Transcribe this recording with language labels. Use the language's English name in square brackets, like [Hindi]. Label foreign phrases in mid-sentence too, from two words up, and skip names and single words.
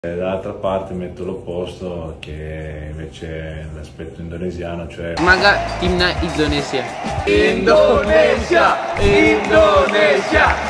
[Italian] Dall'altra parte metto l'opposto, che invece è l'aspetto indonesiano, cioè... [Indonesian] Maka timnas Indonesia. Indonesia! Indonesia!